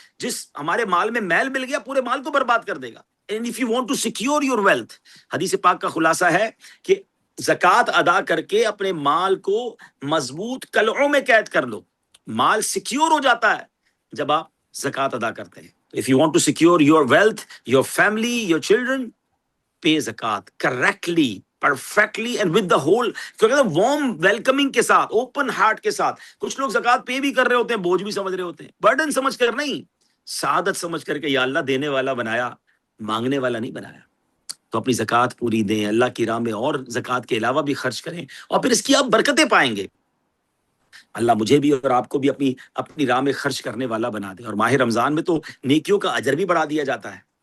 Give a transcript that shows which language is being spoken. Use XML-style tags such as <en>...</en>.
<ur>جس ہمارے مال میں میل مل گیا پورے مال کو برباد کر دے گا.</ur> <en>And if you want to secure your wealth،</en> <ur>حدیث پاک کا خلاصہ ہے کہ زکوٰۃ ادا کر کے اپنے مال کو مضبوط قلعوں میں قید کر لو. مال سیکیور ہو جاتا ہے جب آپ زکوٰۃ ادا کرتے ہیں.</ur> <en>If you want to secure your wealth, your family, your children, pay زکوٰۃ correctly, perfectly and with the whole warm welcoming</en> <ur>کے ساتھ،</ur> <en>open heart کے ساتھ.</en> <ur>کچھ لوگ زکوٰۃ پے بھی کر رہے ہوتے ہیں، بوجھ بھی سمجھ رہے ہوتے ہیں، برڈن سمجھ کر نہیں، سعادت سمجھ کر کے یا اللہ دینے والا بنایا، مانگنے والا نہیں بنایا. تو اپنی زکوٰۃ پوری دیں، اللہ کی راہ میں اور زکوٰۃ کے علاوہ بھی خرچ کریں، اور پھر اس کی آپ برکتیں پائیں گے. اللہ مجھے بھی اور آپ کو بھی اپنی راہ میں خرچ کرنے والا بنا دے. اور ماہ رمضان میں تو نیکیوں کا اجر بھی بڑھا دیا جاتا ہے.</ur>